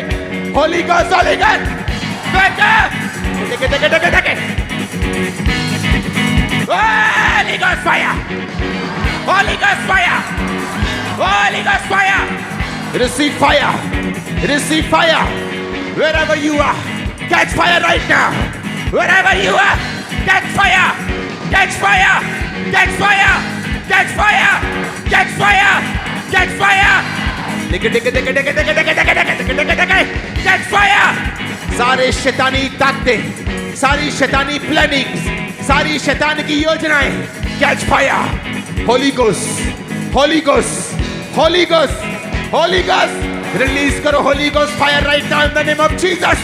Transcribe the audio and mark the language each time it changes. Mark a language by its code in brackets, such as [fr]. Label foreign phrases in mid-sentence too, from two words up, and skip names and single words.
[en] Holy Ghost, Holy Ghost, Holy Ghost fire, Holy Ghost fire, Holy Ghost fire. receive fire, receive fire wherever you are. Catch fire right now. Wherever you are, catch fire, catch fire, catch fire, catch fire, catch fire, catch fire. Catch fire. [hi] सारे शैतानी ताकतें, सारी शैतानी प्लानिंग्स, सारी शैतान की योजनाएं, [en] catch fire. Holy Ghost, Holy Ghost, Holy Ghost, Holy Ghost. रिलीज करो Holy Ghost fire right now in the name of Jesus.